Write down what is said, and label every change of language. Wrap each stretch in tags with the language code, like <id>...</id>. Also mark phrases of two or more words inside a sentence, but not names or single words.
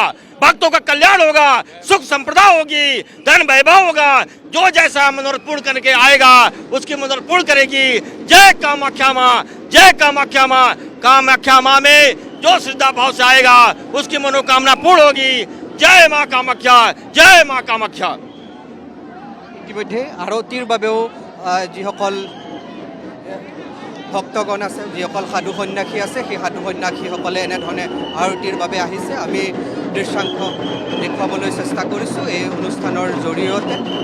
<hi>भक्तों का कल्याण होगा, सुख संपदा होगी, धन वैभव होगा। जो जैसा मनोरथ पूर्ण करके आएगा उसकी मनोरथ पूर्ण करेगी। जय कामाख्या माँ, जय कामाख्या माँ। कामाख्या माँ में जो श्रद्धा भाव से आएगा उसकी मनोकामना पूर्ण होगी। जय माँ कामाख्या, जय माँ कामाख्या।</hi> <as>ইতিমধ্যে আৰতিৰ বাবেও যিসকল ভক্তগণ আছে, যিসকল সাধু সন্যাসী আছে, সেই সাধু সন্যাসীসকলে এনেধৰণে আৰতিৰ বাবে আহিছে। আমি দৃশ্যাংশ দেখুৱাবলৈ চেষ্টা কৰিছোঁ এই অনুষ্ঠানৰ জৰিয়তে।</as>